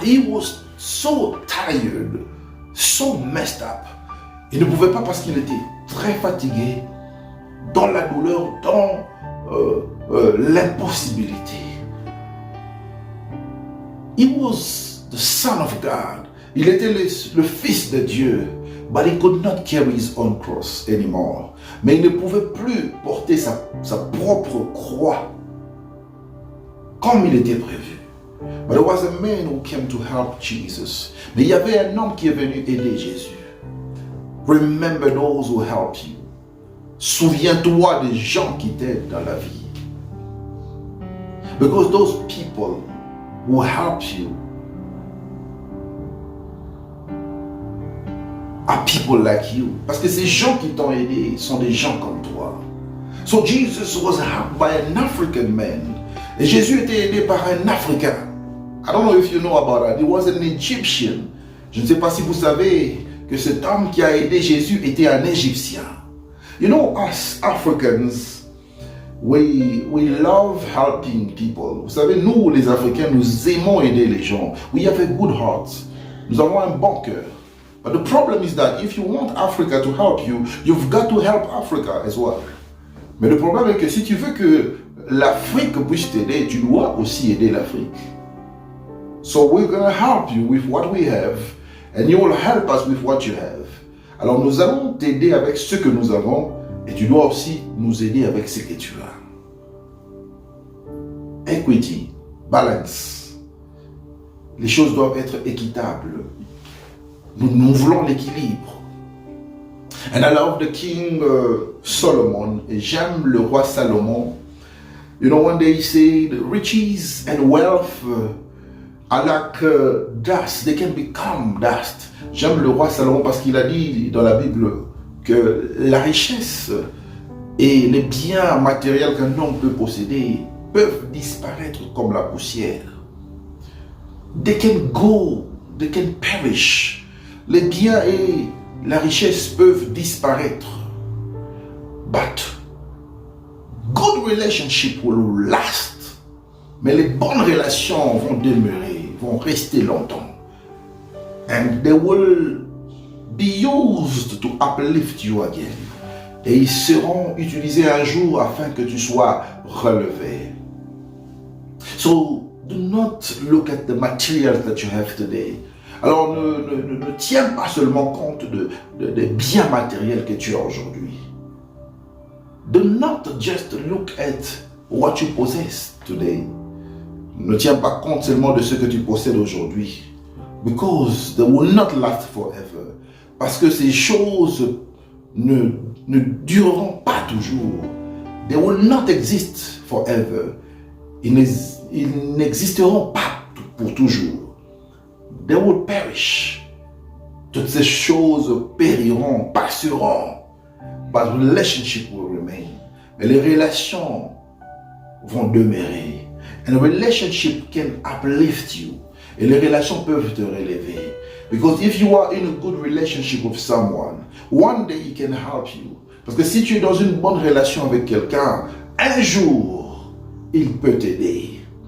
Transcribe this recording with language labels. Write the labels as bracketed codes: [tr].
[en] He was so tired, so messed up. [fr] Il ne pouvait pas parce qu'il était très fatigué, dans la douleur, dans l'impossibilité. [en] He was the Son of God. [fr] Il était le Fils de Dieu. [en] But he could not carry his own cross anymore. [fr] Mais il ne pouvait plus porter sa propre croix comme il était prévu. [en] But there was a man who came to help Jesus. [fr] Mais il y avait un homme qui est venu aider Jésus. [en] Remember those who help you. [fr] Souviens-toi des gens qui t'aident dans la vie. [en] Because those people who help you are people like you. [fr] Parce que ces gens qui t'ont aidé sont des gens comme toi. [en] So Jesus was helped by an African man. [fr] Et Jésus était aidé par un Africain. [en] I don't know if you know about that. He was an Egyptian. [fr] Je ne sais pas si vous savez que cet homme qui a aidé Jésus était un Égyptien. [en] You know, us Africans, we love helping people. [fr] Vous savez, nous, les Africains, nous aimons aider les gens. [en] We have a good heart. [fr] Nous avons un bon cœur. [en] But the problem is that if you want Africa to help you, you've got to help Africa as well. [fr] Mais le problème est que si tu veux que l'Afrique puisse t'aider, tu dois aussi aider l'Afrique. [en] So we're going to help you with what we have, and you will help us with what you have. [fr] Alors nous allons t'aider avec ce que nous avons, et tu dois aussi nous aider avec ce que tu as. [en] Equity, balance. [fr] Les choses doivent être équitables. Nous voulons l'équilibre. [en] And I love the King Solomon, [fr] et j'aime le roi Salomon. [en] You know, when they say the riches and wealth are like dust, they can become dust. [fr] J'aime le roi Salomon parce qu'il a dit dans la Bible que la richesse et les biens matériels qu'un homme peut posséder peuvent disparaître comme la poussière. [en] They can go, they can perish. [fr] Les biens et la richesse peuvent disparaître. [en] But good relationship will last. [fr] Mais les bonnes relations vont demeurer, vont rester longtemps. [en] And they will be used to uplift you again. [fr] Et ils seront utilisés un jour afin que tu sois relevé. [en] So do not look at the materials that you have today. [fr] Alors ne tiens pas seulement compte des biens matériels que tu as aujourd'hui. [en] Do not just look at what you possess today. [fr] Ne tiens pas compte seulement de ce que tu possèdes aujourd'hui. [en] Because they will not last forever. [fr] Parce que ces choses ne dureront pas toujours. [en] They will not exist forever. [fr] Ils n'existeront pas pour toujours. [en] They will perish. [fr] Toutes ces choses périront, passeront. [en] But relationship will remain. [fr] Mais les relations vont demeurer. [en] And a relationship can uplift you. [fr] Et les relations peuvent te relever. [en] Because if you are in a good relationship with someone, one day he can help you. [fr] Parce que si tu es dans une bonne relation avec quelqu'un, un jour, il peut t'aider.